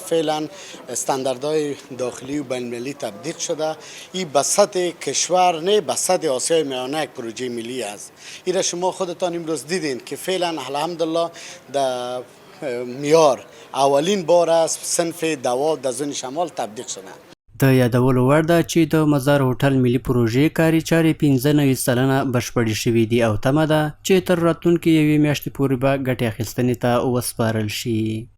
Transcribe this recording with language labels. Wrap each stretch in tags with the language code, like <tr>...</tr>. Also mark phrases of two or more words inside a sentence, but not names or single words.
<fa>فعلا استانداردهای داخلی و بین‌المللی تطبیق شده. این به سطح کشور نه به سطح آسیای میانه یک پروژه ملی است. این را شما خودتان امروز دیدین که فعلا الحمدلله در معیار اولین بار است صنف دوا در زون شمال تطبیق شده.</fa> <ps>د یادولو وړ ده چې د مزار هوټل ملي پروژې کاري چارې 95 سلنه بشپړې شوي دي او تمه ده چې تر راتلونکې یوې میاشتې پورې به ګټې اخیستنې ته وسپارل شي.</ps>